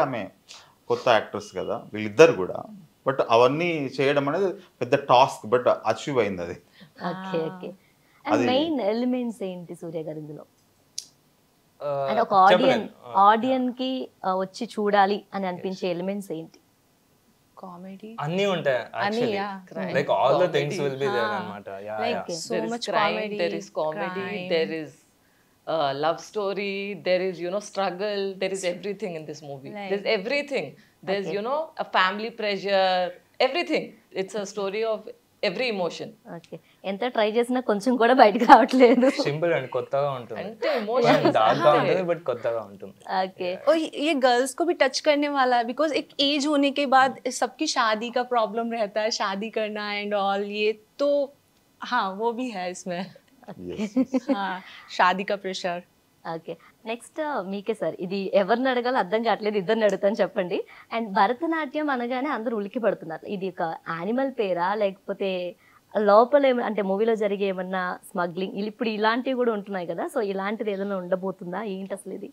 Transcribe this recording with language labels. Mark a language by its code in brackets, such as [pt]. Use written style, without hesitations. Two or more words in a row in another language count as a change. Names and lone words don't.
[te] ఆమె కొత్త యాక్టర్స్ కదా వీళ్ళిద్దరు కూడా, బట్ అవన్నీ చేయడం అనేది పెద్ద టాస్క్, బట్ అచీవ్ అయింది అది. ఓకే ఓకే. అండ్ [en] main elements [te] ఏంటి సూర్య గారు ఇందులో? అంటే ఒక ఆడియన్స్ కి వచ్చి చూడాలి అని అనిపించే ఎలిమెంట్స్ ఏంటి? [en] Comedy, [te] అన్నీ ఉంటాయి యాక్చువల్లీ, [en] like all the things will be there [te] అన్నమాట. [en] like so There is much crime, comedy, there is comedy, crime. there is love story, there is struggle, there is everything in this movie. Like- There's everything. There's a family pressure, everything. It's a story of every emotion. [te] ఓకే. ఎంత ట్రై చేసినా కొంచెం కూడా బయటకు రావట్లేదు. [en] simple and [te] కొత్తగా ఉంటుంది, అంటే emotions డార్క్గా ఉంటుంది బట్ కొత్తగా ఉంటుంది. ఓకే. [hi] और ये गर्ल्स को भी टच करने वाला है बिकॉज एक एज होने के बाद सबकी शादी का प्रॉब्लम रहता है, शादी करना [en] and all, [hi] ये तो हाँ वो भी है इसमें. हाँ शादी का प्रेशर. [te] ఓకే. నెక్స్ట్ మీకే సార్, ఇది ఎవరిని అడగాలో అర్థం కావట్లేదు, ఇద్దరిని అడుగుతాను చెప్పండి. అండ్ భరతనాట్యం అనగానే అందరూ ఉలికి పడుతున్నారు, ఇది ఒక యానిమల్ పేరా లేకపోతే లోపల అంటే మూవీలో జరిగే ఏమన్నా స్మగ్లింగ్ ఇప్పుడు ఇలాంటివి కూడా ఉంటున్నాయి కదా, సో ఇలాంటిది ఏదైనా ఉండబోతుందా ఏంటి అసలు ఇది?